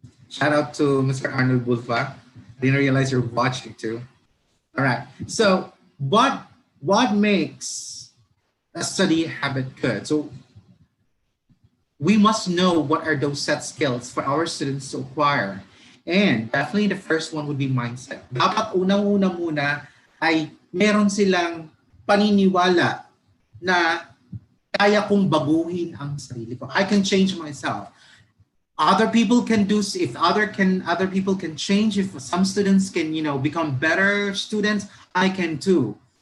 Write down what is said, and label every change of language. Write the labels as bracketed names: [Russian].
[English] Shout out to Mr. Arnold Bulfa. Didn't realize you're watching too. All right, so what makes a study habit good? So we must know what are those set skills for our students to acquire. And definitely the first one would be mindset. [Filipino] Dapat unang-una muna ay meron silang paniniwala na kaya kong baguhin ang sarili ko. [English] I can change myself. Other people can do, if other people can change, if some students can, become better students, I can too.